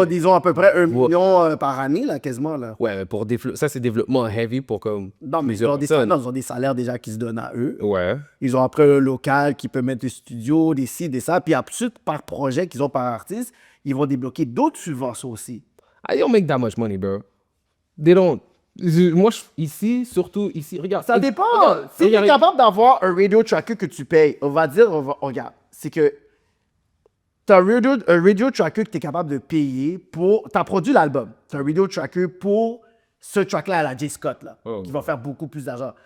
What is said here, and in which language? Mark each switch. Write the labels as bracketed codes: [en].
[fr] Ils ont à peu près 1 million par année, là, quasiment, là. Ouais, mais pour ça, c'est développement heavy pour comme Non, mais ils plusieurs personnes. ont des salaires déjà qui se donnent à eux. Ouais. Ils ont après un local qui peut mettre des studios, des ci, des ça. Puis ensuite, par projet qu'ils ont par artiste, ils vont débloquer d'autres subventions aussi. [en] I don't make that much money, bro. They don't. [fr] Moi, ici, surtout ici, regarde. Ça dépend. Regarde, Si tu es regarde. capable d'avoir un radio tracker que tu payes, on va dire, regarde, c'est que tu as un radio tracker que tu es capable de payer pour. Tu as produit l'album. Tu as un radio tracker pour ce track-là à la J. Scott, là, qui va faire beaucoup plus d'argent.